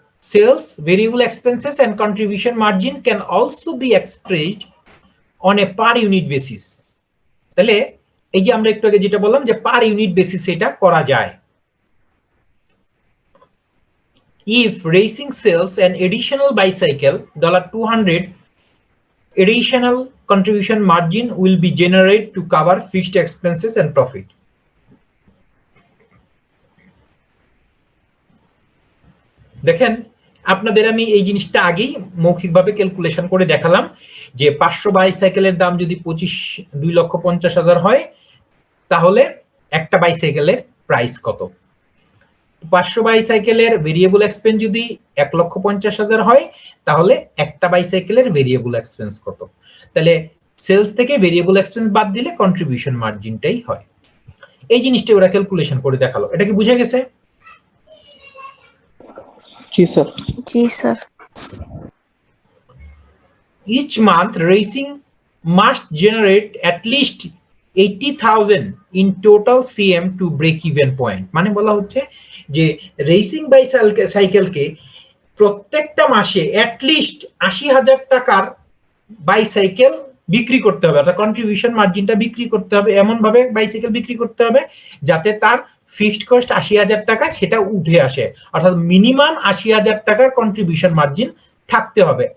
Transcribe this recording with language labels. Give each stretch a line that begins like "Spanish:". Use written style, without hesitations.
English: Sales, variable expenses and contribution margin can also be expressed on a per unit basis.
Bangla: তাহলে এই যে আমরা একটু আগে যেটা বললাম যে পার ইউনিট বেসিস এটা করা যায়।
English: If racing sells an additional bicycle, $200 additional contribution margin will be generated to cover fixed expenses and profit.
Bangla: দেখেন, আপনাদের আমি এই জিনিসটা আগেই মৌখিকভাবে ক্যালকুলেশন করে দেখালাম যে 500 বাইসাইকেলের দাম যদি 2,50,000 হয়, তাহলে একটা বাইসাইকেলের প্রাইস কত। 500 বাইসাইকেলের ভেরিয়েবল এক্সপেন্স যদি 1,50,000 হয়, তাহলে একটা বাইসাইকেলের ভেরিয়েবল এক্সপেন্স কত। তাহলে সেলস থেকে ভেরিয়েবল এক্সপেন্স বাদ দিলে কন্ট্রিবিউশন মার্জিনটাই হয়। এই জিনিসটা ওরা ক্যালকুলেশন করে দেখালো। এটা কি বুঝে গেছে? জি sir. G sir.
English: Each month, racing must generate at least 80,000 in total CM to break even point.
Bangla: মানে বলা হচ্ছে যে রেসিং বাইসাইকেলকে প্রত্যেকটা মাসে অ্যাটলিস্ট 80,000 টাকার বাইসাইকেল বিক্রি করতে হবে, অর্থাৎ কন্ট্রিবিউশন মার্জিনটা বিক্রি করতে হবে, এমন ভাবে বাইসাইকেল বিক্রি করতে হবে যাতে তার ফিক্সড কস্ট 80,000 টাকা সেটা উঠে আসে, অর্থাৎ মিনিমাম 80,000 টাকার কন্ট্রিবিউশন মার্জিন থাকতে হবে।